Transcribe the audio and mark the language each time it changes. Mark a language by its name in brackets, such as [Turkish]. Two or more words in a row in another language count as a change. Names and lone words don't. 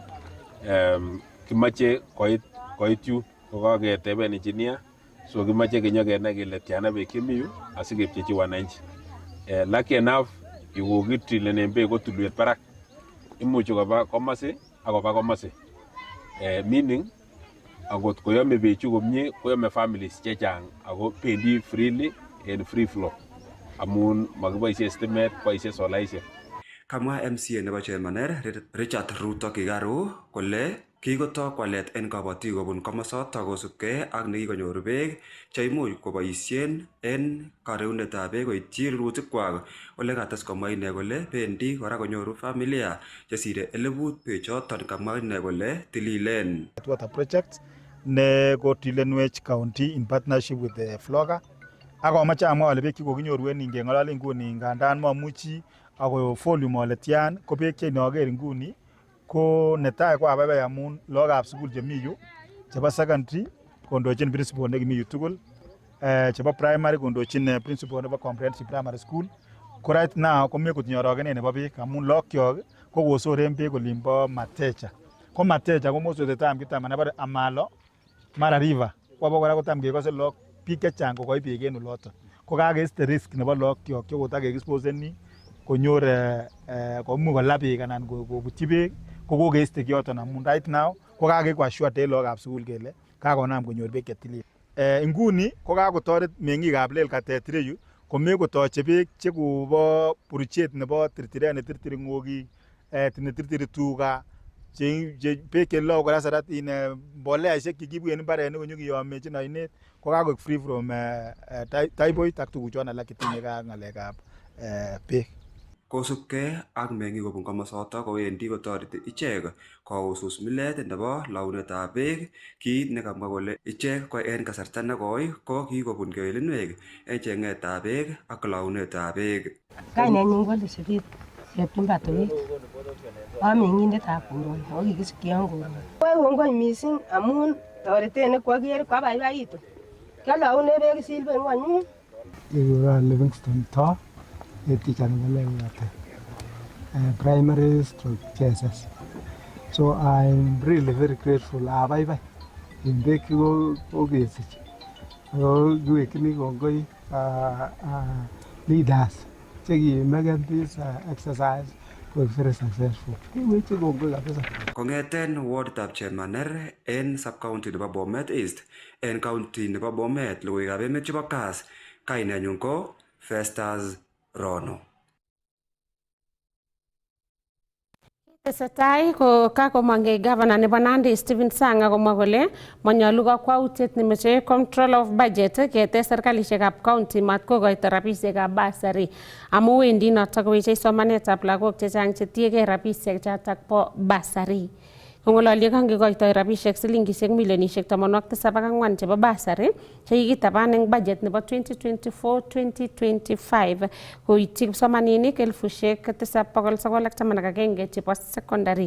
[Kalenjin] Kimache koit yu kokaketeben engineer, so kimache kenyokenai kele tiana beek chemi yu asikepchechi wananchi. [English] Lucky enough [Kalenjin] yukokitilenen beek ko tulwet barak. Imuchi koba komasi ak koba komasi. Meaning angot koyome bechu komie koyome families chechang ako bendi freely en [English] free flow [Kalenjin] amun makiboisie stimet, boisie solaisiek. Kamwa MCA nebo Chemaner Richard Ruto Kigaru kole kikotok walet en kabatik kobun komosoto kosubkei ak nekikonyor beek cheimuch koboisien en kareunetab beek koityi rurutikwak. Ole kates komwa ine kole bendi kora konyoru familia chesire 1000 bechoton, kamwa ine kole tililen. [English] Water project [Kalenjin] ne kotilenwech [English] county in partnership with the Floga. [Kalenjin] Akomache amwa ale beek chikokinyoru en ngeng'olole nguni ngandan mamuchi ako volume ole tian ko beek che inoker nguni ko netai ko abaibai amun lagokab sukul chemi yu chebo secondary kondochin principal nekimi yu tugul, chebo primary kondochin principal nebo [English] comprehensive primary school. [Kalenjin] Ko [English] right now [Kalenjin] komi kotinye orogenet nebo beek amun logokyok ko kosoren beek olimbo Matecha. Ko Matecha ko [English] most of the time [Kalenjin] kitam nebo Amalo Mara River. Ko abokora kotam kekose log biik chechang kokoi beek en oloton. Ko kakeiste risk nebo logokyok che kotakexposeni konyor komuch kola beek anan kobutyi beek ko kokeiste kioton amun [English] right now [Kalenjin] ko kakekwa assured en lagokab sukul kele kakonam konyor beek chetilil. Nguni ko kakotoret meng'ikab Lelkatet ireyu komekotoche beek chekobo buruchet nebo tirtiret netirtiri ng'okik, netirtiri tuga, beek chelogu kora saratin, mboleaisiek chekiibu en mbarenik konyokiyomechin oinet ko kakoik [English] free from typhoid [Kalenjin] ak tuguchon alak chetinye ak ng'alekab beek. Kosubkei ak meng'ik kobun komosoto kowendi kotoreti ichek kousus milet nebo launetab beek, kiit nekamwa kole ichek ko en kasarta nekoi ko kikobun kewelinwek en cheng'etab beek ak launetab beek. Kainenyu ko Elizabeth Chepchumba Tuget. Ameng'indetab koroni ako kikisikyon koroni. Kongoi missing amun toretet nekwoker kwabaibaitu. Kioloune beek silben ngwonyun. Kikuron Livingston Too, teacher nebo Lelkatet, [English] primary stroke JSS. So I'm really very grateful. [Kalenjin] Abaibai en beek chekokesich. Ako kiwekyin kongoi leaders chekimeken [English] this exercise was very successful. [Kalenjin] Kiweche kongoi kabisa. Kong'eten warditab Chemaner en sub-county nebo Bomet East en county nebo Bomet, logoiwekab emet chebo Kass, kainenyun ko Festus Rono. Tesetai ko kakomongei gavana nebo Nandi Stephen Sang akomwa kole manyolu kakwautiet nemoche [English] control of budget [Kalenjin] ketes serkalisiekab county mat kokoito rabisiekab basari amu wendi notok koweche somanetab lagok chechang chetiegei rabisiek chotok bo basari. Kong'ololi kangekoitoi rabisiek silingisiek milionisiek 74 chebo basari chekikitaban eng budget nebo 2024-2025 koityi kipsomaninik 7,911 chebo secondary.